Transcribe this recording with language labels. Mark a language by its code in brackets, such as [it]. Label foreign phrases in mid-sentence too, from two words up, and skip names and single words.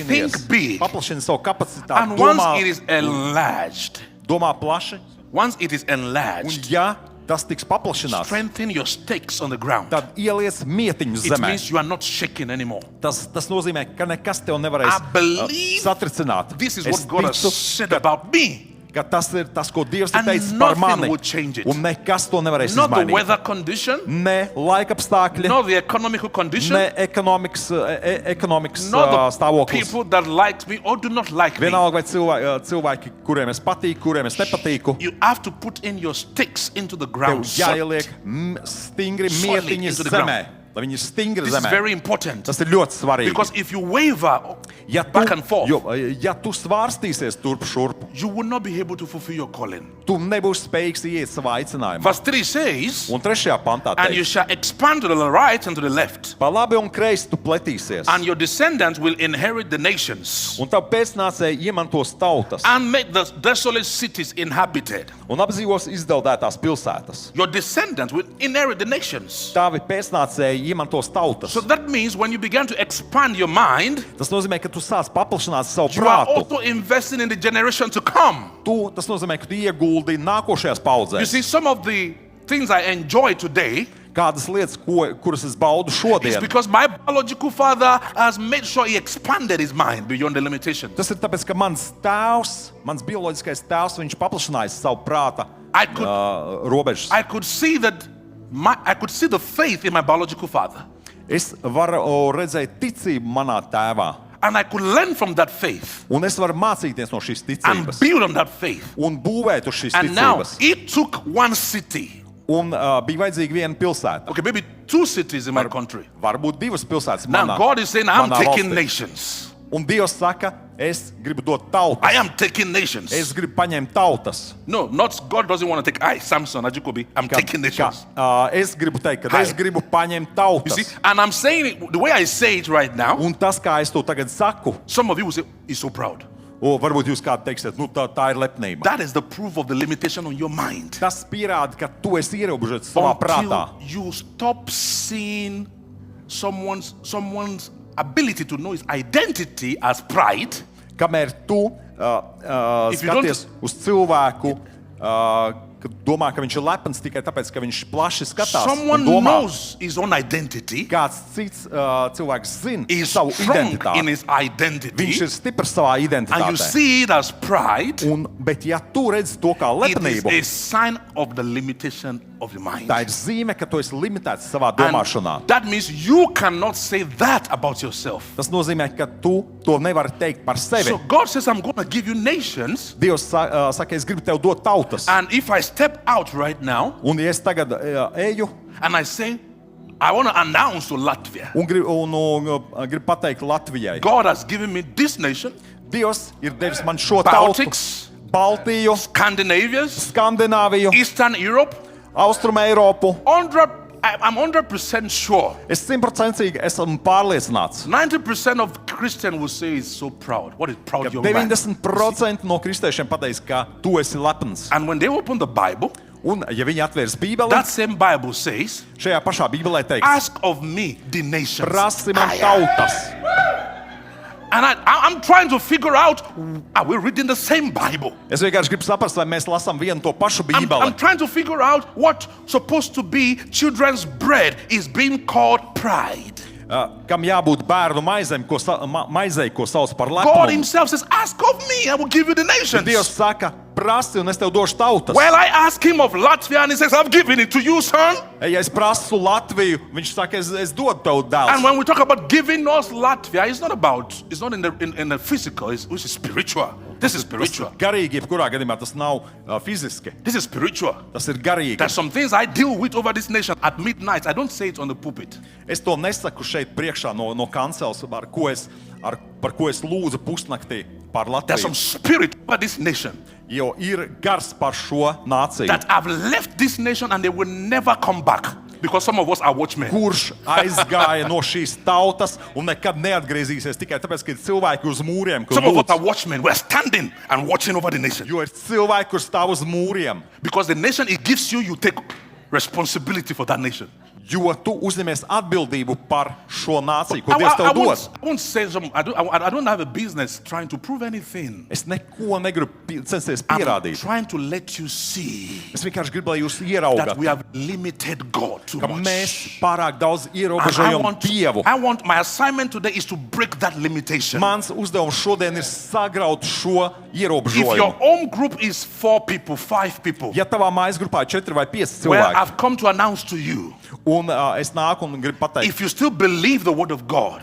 [en] Think big. [lv] paplašini savu kapacitāti, [en] And once it is enlarged, [lv] domā plaši, [en] once it is [lv] un [en] enlarged, [lv] ja tas tiks paplašināts, [en] strengthen your stakes on the ground. [lv] tad ieliec mietiņus [en] It [lv] zemē. [en] means you are not shaking anymore. [lv] Tas nozīmē, ka nekas tev nevarēs [en] I believe [lv] satricināt. [en] This is [lv] Es [en] what God has [lv] ticu, [en] said about me. [lv] ka tas ir tas, ko Dievs ir [en] And [lv] teicis par [en] nothing [lv] mani, [en] will change it. [lv] un nekas to nevarēs [en] Not the [lv] izmainīt. [en] weather condition, [lv] Ne laikapstākļi, [en] not the economical condition, [lv] ne ekonomikas [en] not the [lv] stāvoklis. [en] people that like me or do not like me. [lv] Vienalga, vai cilvēki, kuriem es patīku, kuriem es nepatīku, [en] You have to put in your sticks into the [lv] tev [en] ground. [lv] jāieliek stingri [en] Solid [lv] mietiņi [en] into the [lv] zemē. [en] ground. [lv] Lai viņi ir stingri [en] This is [lv] zemē. [en] very important. [lv] Tas ir ļoti svarīgi. [en] Because if you waver [lv] Ja [en] back and forth, [lv] ja tu svārstīsies turp šurp, [en] you will not be able to fulfill your calling. [lv] tu nebūsi spējīgs iet savā aicinājumā. [en] Verse 3 says, [lv] Un 3. pantā [en] and you [lv] teiks, [en] shall expand to the right and to the left, [lv] pa labi un kreisi tu pletīsies, [en] and your descendants will inherit the nations [lv] un tavu pēcnācēji iemantos tautas, [en] and make the desolate cities inhabited. [lv] un apdzīvos izdeldētās pilsētas. [en] Your descendants will inherit the nations. [lv] Tavi pēcnācēji iemantos tautas. [en] So that means when you begin to expand your mind, [lv] Tas nozīmē, ka tu sāc paplašināt savu [en] you are [lv] prātu. [en] also investing in the generation to come. [lv] Tas nozīmē, ka tu ieguldi nākošajās [en] You [lv] paudzēs. [en] see, some of the things I enjoy today [lv] Kādas lietas, kuras es baudu [en] is [lv] šodien, [en] because my biological father has made sure he expanded his mind beyond the limitations. [lv] tas ir tāpēc, ka mans bioloģiskais tēvs, viņš paplašināja savu prāta [en] I could- [lv] robežas. [en] I could see that I could see the faith in my biological father, [lv] Es varu redzēt ticību manā tēvā. [en] and I could learn from that faith [lv] Un es varu mācīties no šīs [en] and [lv] ticības. [en] build on that faith. [lv] Un būvēt uz šīs [en] And now [lv] ticības. [en] it took one city, [lv] Un bija vajadzīga viena pilsēta. [en] okay, maybe two cities in my country. [lv] Varbūt divas pilsētas [en] Now [lv] manā, [en] God is saying, I'm [lv] manā [en] taking [lv] valstī. [en] nations. [lv] Un Dievs saka, es gribu dot [en] I [lv] tautas. [en] am taking nations. [lv] Es gribu paņemt tautas. [en] No, not God doesn't want to take I, Samson, Ajikobi. I'm taking nations. [lv] Es gribu teikt, ka Ai. es gribu paņemt [en] You see, [lv] tautas. [en] and I'm saying it the way I say it right now. [lv] Un tas, kā es to tagad saku, [en] Some of you will say, he's so proud. [lv] varbūt jūs kādi teiksiet, tā ir lepnība. [en] That is the proof of the limitation on your mind. [lv] Tas pierāda, ka tu esi ierobežots savā prātā. [en] Until you stop seeing someone's ability to know his identity as pride, [lv] Kamēr tu [en] If you don't- [lv] skaties uz cilvēku, ka domā, ka viņš ir lepns tikai tāpēc, ka viņš plaši skatās un [en] someone [lv] domā, [en] knows his own identity, [lv] kāds cits cilvēks zina [en] is [lv] savu [en] strong in [lv] identitāti. [en] his identity, [lv] Viņš ir stiprs savā [en] and you [lv] identitātē. [en] see it as pride, [lv] Bet ja tu redzi to kā [en] it is [lv] lepnību, [en] a sign of the limitation of your mind. [lv] tā ir zīme, ka tu esi limitēts savā [en] And [lv] domāšanā. [en] that means you cannot say that about yourself. [lv] Tas nozīmē, ka tu to nevari teikt par sevi. [en] So God says, I'm going to give you nations, [lv] Dievs saka, es gribu tev dot tautas. [en] and if I step out right now [lv] Un ja es tagad eju [en] and I say, I want to announce to Latvia, [lv] un gribu pateikt Latvijai, [en] God has given me this nation, [lv] Dievs ir devis man šo tautu, [en] Baltics, [lv] Baltiju, [en] Scandinavias, [lv] Skandināviju, [en] Eastern Europe. [lv] Austrum Eiropu. [en] I'm 100% sure. [lv] Es 100% esmu pārliecināts. [en] 90% of Christians will say he's so proud. What is proud young man? [lv] 90% no kristiešiem pateiks, ka tu esi lepns. [en] And when they open the Bible, [lv] Un, ja viņi atvērs Bībeli, [en] that same Bible says, [lv] šajā pašā Bībelē teiks, [en] ask of me the nations. [lv] prasi man tautas. [en] And I'm trying to figure out, are we reading the same Bible? [lv] Es vienkārši gribu saprast, vai mēs lasām vienu to pašu [en] I'm [lv] Bībeli. [en] trying to figure out what supposed to be children's bread is being called pride. [lv] Kam jābūt bērnu maizei, ko sauc par [en] God [lv] lepnumu. [en] himself says, ask of me, I will give you the nations. [lv] Dievs saka, prasi un es tev došu tautas. [en] Well, I ask him of Latvia and he says, I've given it to you, son. [lv] Ja es prasu Latviju, viņš saka, es dodu tev [en] And [lv] dēls. [en] when we talk about giving us Latvia, it's not in the physical, it's spiritual. This is spiritual. [lv] Garīgi, jebkurā gadījumā tas nav fiziski, [en] This is spiritual. [lv] tas ir garīgi. [en] There's some things I deal with over this nation at midnight. I don't say it on the pulpit. [lv] Es to nesaku šeit priekšā no kancels, par ko es lūdzu pusnaktī par [en] There's some [lv] Latviju. [en] spirit over this nation [lv] Jo ir gars par šo nāciju, [en] that have left this nation and they will never come back because some of us are watchmen. [lv] kurš aizgāja no šīs tautas un nekad neatgriezīsies tikai tāpēc, ka ir cilvēki uz mūriem, kur [en] Some of us are [lv] lūdz. [en] watchmen. We're standing and watching over the nation. [lv] Jo ir cilvēki, kur stāv uz mūriem. [en] Because the nation it gives you, you take responsibility for that nation. [lv] Jo tu uzņemies atbildību par šo nāciju, ko Dievs tev dos. [en] I won't say some. I don't have a business trying to prove anything. [lv] Es neko negribu censties [en] I'm [lv] pierādīt. [en] trying to let you see [lv] Es vienkārši gribu, lai jūs [en] that [lv] ieraugat, [en] we have limited God too [lv] ka [en] much. [lv] mēs pārāk daudz [en] And [lv] ierobežojam Dievu. [en] I want my assignment today is to break that limitation. [lv] Mans uzdevums šodien ir sagraut šo [en] If your [lv] ierobežojumu. [en] home group is 4 people, 5 people, [lv] Ja tavā mājas grupā ir 4 vai 5 [en] well, [lv] cilvēki, [en] I've come to announce to you, [lv] un es nāku un gribu pateikt, [en] if you still believe the word of God,